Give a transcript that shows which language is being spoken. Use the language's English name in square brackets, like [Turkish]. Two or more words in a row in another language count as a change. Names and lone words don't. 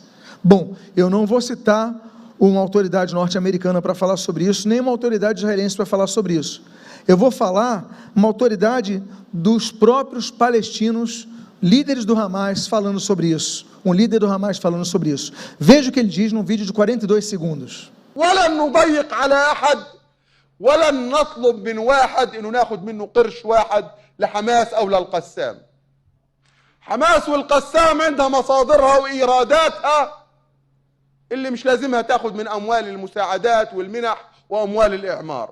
[Portuguese] Bom, eu não vou citar uma autoridade norte-americana para falar sobre isso, nem uma autoridade israelense para falar sobre isso. Eu vou falar uma autoridade dos próprios palestinos líderes do Hamas falando sobre isso, um líder do Hamas falando sobre isso. Veja o que ele diz num vídeo de 42 segundos. [Arabic] ولن نضيق على أحد ولن نطلب من واحد إنه ناخد منه قرش واحد لحماس أو للقسام. حماس والقسام عندها مصادرها وإيراداتها اللي مش لازمها تاخد من أموال المساعدات والمنح وأموال الإعمار.